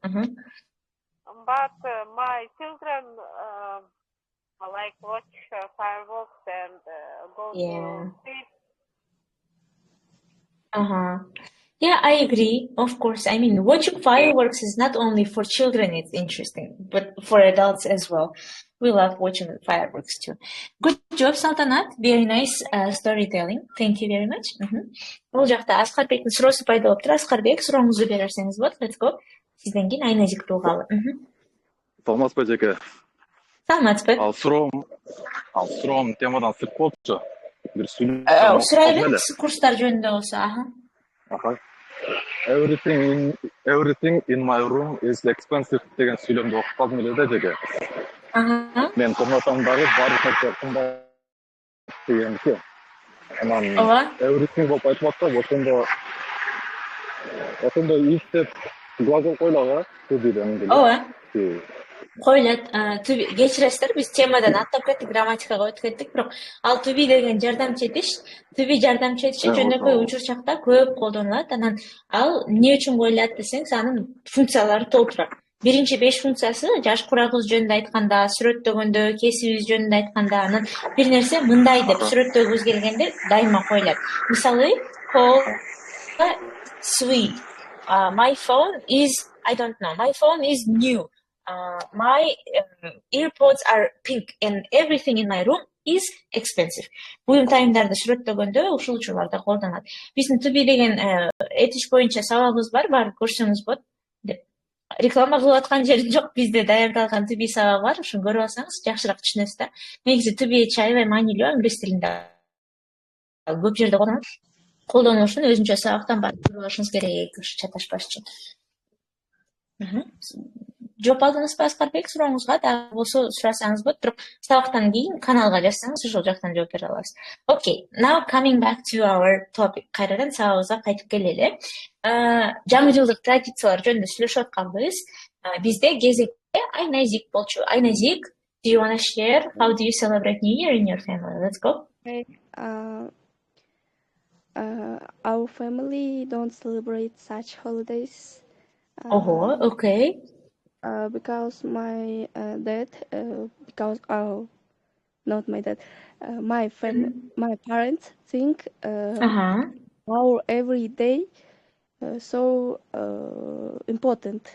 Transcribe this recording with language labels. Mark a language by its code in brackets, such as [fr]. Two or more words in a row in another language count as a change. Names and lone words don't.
[en] But my children like watch fireworks and go to street. Yeah, I agree. Of course. I mean, watching fireworks is not only for children, it's interesting, but for adults as well. We love watching fireworks too. Good job, Saltanat. Very nice storytelling. Thank you very much. [ky] Бул жакта Аскарбектин суроосу пайда болуптур. Аскарбек, сурооңузду берерсеңиз болот. [en] Let's go. [ky] Сизден кийин Айназик тугалы. Саламатсызбы эжеке. Саламатсызбы. Ал суроом темадан сырт болчу. Бир сурай бериңиз, курстар жөнүндө болсо. [en] Everything in my room is expensive [ky] деген сүйлөмдү окуп калдым эле да эжеке. Мен комнатамдагы баардык нерсе кымбат дегенди. Анан everything болуп айтып атса, ошондо иштеп глагол койлого түбүдөн. Койлот. Кечиресиздер, биз темадан аттап кеттик, грамматикага өтүп кеттик, бирок ал [en] to be [ky] деген жардамчы этиш, жардамчы этиш жөнөкөй учурчакта көп колдонулат. Анан ал эмне үчүн коюлат десеңиз, анын функциялары толтурат. Биринчи 5 функциясы жаш курагыбыз жөнүндө айтканда, сүрөттөгөндө, кесибибиз жөнүндө айтканда, анан бир нерсе мындай деп сүрөттөгүбүз келгенде дайыма коюлат. Мисалы, [en] call sweet. My phone is, I don't know, my phone is new. My earpods are pink and everything in my room is expensive. [ky] Буюм тайымдарды сүрөттөгөндө ушул учурларда колдонулат. Биздин [en] to be [ky] деген этиш боюнча сабагыбыз бар, барып көрсөңүз болот деп. Реклама кылып аткан жерим жок, бизде даярдалган [en] to be [ky] сабагы бар, ошону көрүп алсаңыз жакшыраак түшүнөсүз да. Негизи [en] to be [ky] чаябай маанилүү англис тилинде. Көп жерде колдонуш үчүн өзүнчө сабактан барып көрүп алышыңыз керек, чаташпаш үчүн. Жооп алдыңызбы Аскарбек сурооңузга? Дагы болсо сурасаңыз болот, бирок сабактан кийин каналга жазсаңыз ошол жактан жооп бере алабыз. [en] Okay, now coming back to our topic. [ky] Кайрадан сабагыбызга кайтып келели. Жаңы жылдык традициялар жөнүндө сүйлөшүп атканбыз. Бизде кезекте Айназик болчу. Айназик, [en] do you want to share how do you celebrate New Year in your family? Let's go. Okay. Our family don't celebrate such holidays. Okay. Because my dad, not my dad, my parents think our every day so important.